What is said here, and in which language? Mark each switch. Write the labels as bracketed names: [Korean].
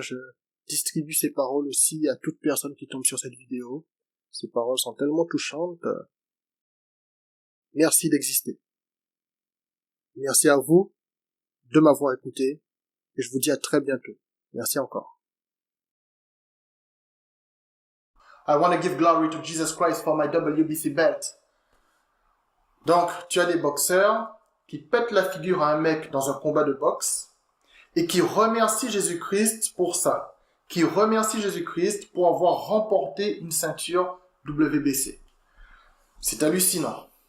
[French] Je distribue ces paroles aussi à toute personne qui tombe sur cette vidéo. Ces paroles sont tellement touchantes. Merci d'exister. Merci à vous de m'avoir écouté et je vous dis à très bientôt. Merci encore. [English] I want to give glory to Jesus Christ for my WBC belt. [French] Donc, tu as des boxeurs qui pètent la figure à un mec dans un combat de boxe et qui remercient Jésus-Christ pour ça. Qui remercient Jésus-Christ pour avoir remporté une ceinture WBC. C'est hallucinant.